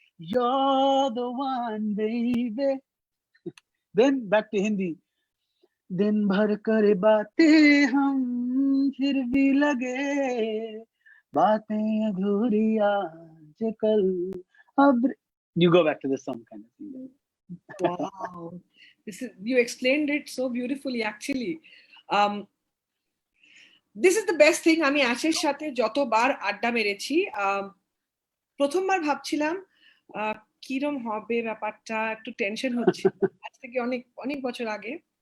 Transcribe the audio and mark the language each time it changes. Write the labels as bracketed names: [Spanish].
[English] You're the one, baby. Then back to Hindi. [Hindi] दिन भर करे बातें हम फिर भी लगे बातें अधूरी आज कल अब. [English] You go back to the song kind of thing. Wow. You explained it so beautifully actually. Um, this is the best thing. [Bangla] আমি আশের সাথে যতবার আড্ডা মেরেছি প্রথমবার ভাবছিলাম কিরম হবে ব্যাপারটা, একটু টেনশন হচ্ছে আজ থেকে অনেক অনেক বছর আগে।